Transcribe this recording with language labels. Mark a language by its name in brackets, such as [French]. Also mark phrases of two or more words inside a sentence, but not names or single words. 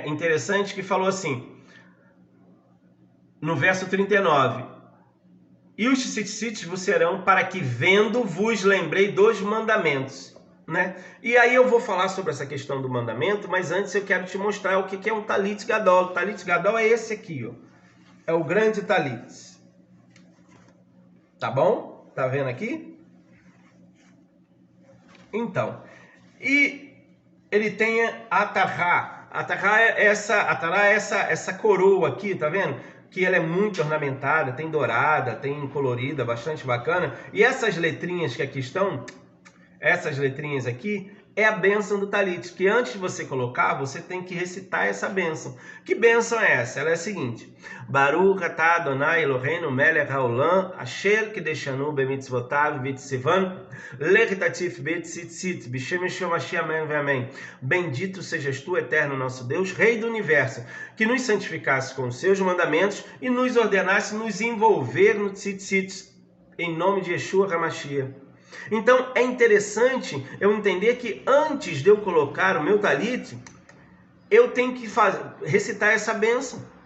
[Portuguese] Interessante que falou assim, no verso 39, e os tzitzit vos serão para que vendo vos lembrei dos mandamentos, né? E aí eu vou falar sobre essa questão do mandamento, mas antes eu quero te mostrar o que é um [Hebrew] טלית גדול. [Portuguese] O [Hebrew] טלית גדול [Portuguese] é esse aqui, ó. É o grande talit. Tá bom? Tá vendo aqui? Então, e ele tem a Atará. Atará é essa coroa aqui, tá vendo? Que ela é muito ornamentada, tem dourada, tem colorida, bastante bacana. E essas letrinhas que aqui estão, essas letrinhas aqui, é a bênção do talit, que antes de você colocar, você tem que recitar essa bênção. Que bênção é essa? Ela é a seguinte: [Hebrew] ברוך אתה אדוני אלוהינו מלך העולם, אשר קדשנו במצוותיו וציוונו, להתעטף בציצית, בשם ישוע משיח, אמן ואמן. [Portuguese] Bendito sejas tu, eterno nosso Deus, Rei do Universo, que nos santificasse com os seus mandamentos e nos ordenasse nos envolver no tzitzit, em nome de Yeshua HaMashiach. Então é interessante eu entender que antes de eu colocar o meu talit, eu tenho que recitar essa bênção.